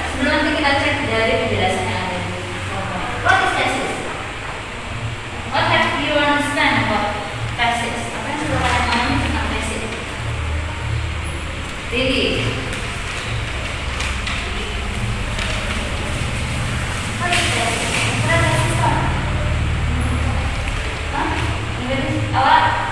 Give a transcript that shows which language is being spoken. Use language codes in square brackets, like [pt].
[id] Sebelum nanti kita cek dari penjelasan yang ada di PowerPoint. [en] What is tesis? What have you understand about tesis? [id] Apa yang sudah kalian pahami tentang tesis? [en] Really? What is tesis? [id] Kira tesis apa? Hah? Awak?